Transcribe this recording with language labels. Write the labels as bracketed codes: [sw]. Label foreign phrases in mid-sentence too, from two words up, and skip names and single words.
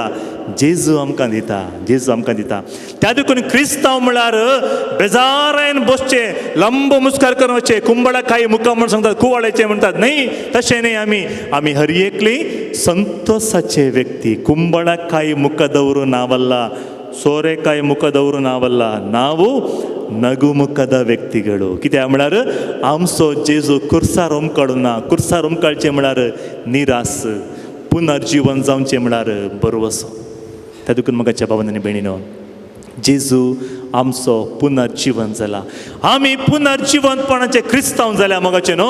[kok] जेजू आमकां दिता. जेजू आमकां दिता. त्या देखून क्रिस्तांव म्हळ्यार बेजारायन बसचे, लंब मुस्कार करून वचचे, कुंबळा काही मुका म्हण सांगतात, कुवाळेचे म्हणतात. नाही, तशें न्ही. आमी हर एकली संतोषाचे व्यक्ती. कुंबळा काही मुख दवरून [kn] ನಾವಲ್ಲ, ಸೋರೆಕಾಯಿ ಮುಖ ದವರು ನಾವಲ್ಲ, ನಾವು ನಗುಮುಖದ ವ್ಯಕ್ತಿಗಳು. [kok] कित्याक म्हळ्यार आमचो जेजू कुर्सार उमकाडूना. कुर्सार उमकाडचें म्हळ्यार निरास, पुनर्जीवन जावचें म्हळ्यार बरोवसो. त्या देखून म्हाका भावांनी आनी भयणीनो, जेजू आमचो पुनर्जीवन जाला. आमी पुनर्जीवनपणाचे क्रिस्तांव जाल्या मोगाचे न्हू.